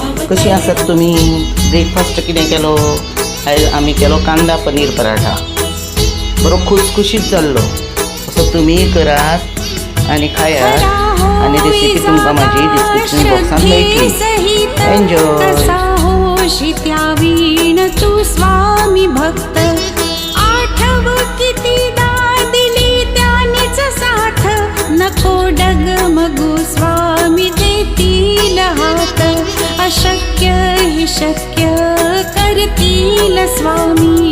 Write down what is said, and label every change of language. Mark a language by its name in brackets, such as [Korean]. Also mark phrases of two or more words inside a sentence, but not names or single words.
[Konkani] कशी आसात तुम्ही? ब्रेकफास्ट कितें केलो? आयज आमी केलो कांदा पनीर पराठा. बरो खुसखुशीत जाल्लो. असो तुमीय करात आणि खायात. आणि रेसिपी तुमकां म्हाजी [English] description boxान [Konkani] मेळटली. एन्जॉय. [Marathi] त्यावीण तू स्वामी भक्त, आठव कितीदा दिली त्यानीच साथ, नको डगमगू स्वामी देतील हात, अशक्य हि शक्य करतील स्वामी,